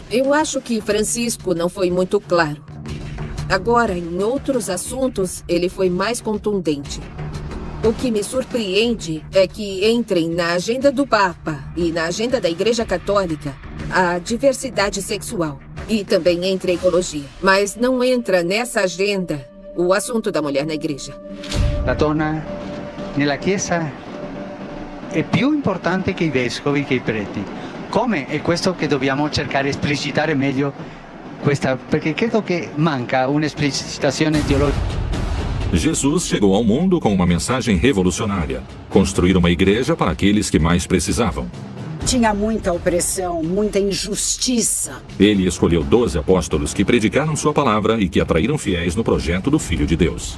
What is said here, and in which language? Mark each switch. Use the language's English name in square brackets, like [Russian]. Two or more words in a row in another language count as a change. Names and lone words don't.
[Portuguese] Eu acho que Francisco não foi muito claro. Agora, em outros assuntos, ele foi mais contundente. O que me surpreende é que entrem na agenda do Papa e na agenda da Igreja Católica a diversidade sexual e também entre a ecologia. Mas não entra nessa agenda o assunto da mulher na igreja. [Italian] La donna nella Chiesa è più importante che i vescovi, che i preti. Come? È questo che dobbiamo cercare di esplicitare meglio perché credo che manca un'esplicitazione teologica. [Portuguese] Jesus chegou ao mundo com uma mensagem revolucionária: construir uma igreja para aqueles que mais precisavam. Tinha muita opressão, muita injustiça. Ele escolheu 12 apóstolos que predicaram sua palavra e que atraíram fiéis no projeto do Filho de Deus.